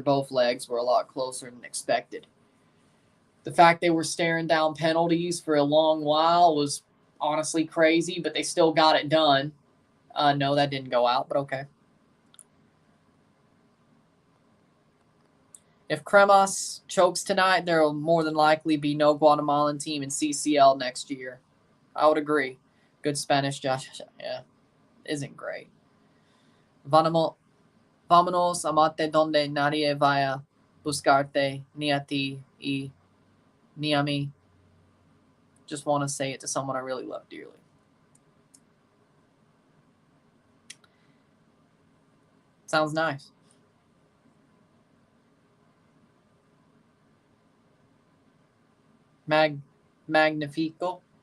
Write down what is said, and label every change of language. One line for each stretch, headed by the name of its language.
English: Both legs were a lot closer than expected. The fact they were staring down penalties for a long while was honestly crazy, but they still got it done. No, that didn't go out, but okay. If Cremas chokes tonight, there will more than likely be no Guatemalan team in CCL next year. I would agree. Good Spanish, Josh. Yeah, isn't great.
Spanish: Vámonos amate donde nadie vaya buscarte, ni a ti y ni a mí.
English: Just want to say it to someone I really love dearly. Sounds nice.
Spanish: Magnifico.